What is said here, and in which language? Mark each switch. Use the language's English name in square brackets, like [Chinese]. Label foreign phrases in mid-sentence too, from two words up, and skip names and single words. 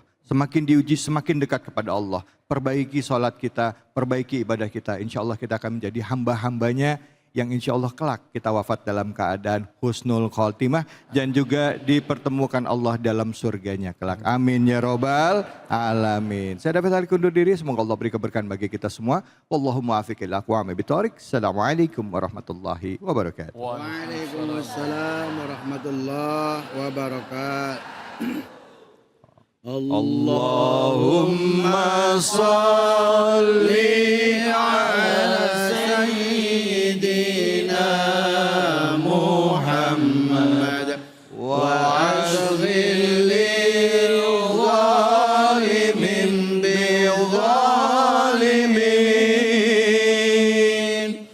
[Indonesian] Semakin diuji, semakin dekat kepada Allah. Perbaiki sholat kita, perbaiki ibadah kita. [Arabic] إن شاء الله [Indonesian] kita akan menjadi hamba-hambanya yang [Arabic] إن شاء الله [Indonesian] kelak kita wafat dalam keadaan [Arabic] حسن الخاتمة [Indonesian] dan juga dipertemukan Allah dalam surganya kelak. [Arabic] آمين يا رب العالمين. [Indonesian] Saya David Alik undur diri. Semoga Allah beri keberkahan bagi kita semua. [Arabic] والله الموفق أقوم بالطريق. السلام عليكم ورحمة الله وبركاته. وعليكم السلام ورحمة الله وبركاته. اللهم صل على سيدنا محمد وأشغل الظالمين بالظالمين.